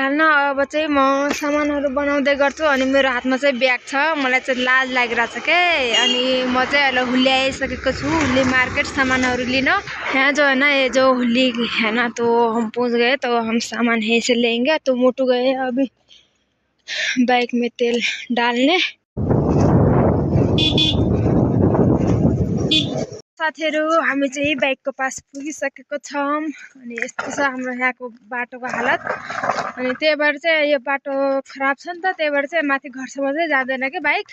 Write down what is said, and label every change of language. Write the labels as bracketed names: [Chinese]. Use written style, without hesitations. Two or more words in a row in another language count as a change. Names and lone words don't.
[Nepali] होइन अब चाहिँ म सामानहरू बनाउँदै गर्छु अनि मेरो हातमा चाहिँ ब्याग छ। मलाई चाहिँ लाज लागिरहेछ के। अनि म चाहिँ अहिले हुल्ली आइसकेको छु, हुल्ली मार्केट सामानहरू लिन। [Hindi] यहाँ जो है ना, ये जो हुल्ली है ना, तो हम पहुंच गए। तो हम सामान यहीं से लेंगे। तो मोटू गए अभी बाइक में तेल डालने। [Nepali] साथीहरू हामी चाहिँ बाइकको पास पुगिसकेको छौँ। अनि यस्तो छ हाम्रो यहाँको बाटोको हालत। अनि त्यही भएर चाहिँ यो बाटो खराब छ नि त, त्यही भएर चाहिँ माथि घरसम्म चाहिँ जाँदैन कि बाइक।